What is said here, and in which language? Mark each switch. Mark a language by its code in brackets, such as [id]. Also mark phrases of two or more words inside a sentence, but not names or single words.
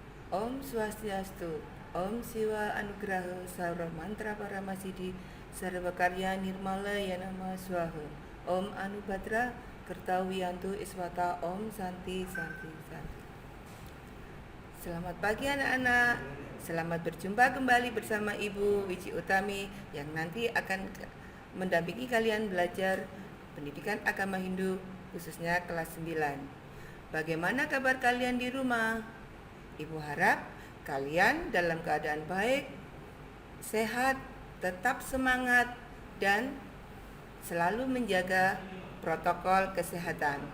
[sa] Om Swastiastu, Om Siwa Anugraha Saura Mantra Paramasidi Sarva Karya Nirmala Yanama Swaha. Om Anubhadra Kertawiyantu Iswata. Om Santi Santi Santi. [id] Selamat pagi anak-anak. Selamat berjumpa kembali bersama Ibu Wiji Utami yang nanti akan mendampingi kalian belajar pendidikan agama Hindu khususnya kelas 9. Bagaimana kabar kalian di rumah? Ibu harap kalian dalam keadaan baik, sehat, tetap semangat, dan selalu menjaga protokol kesehatan.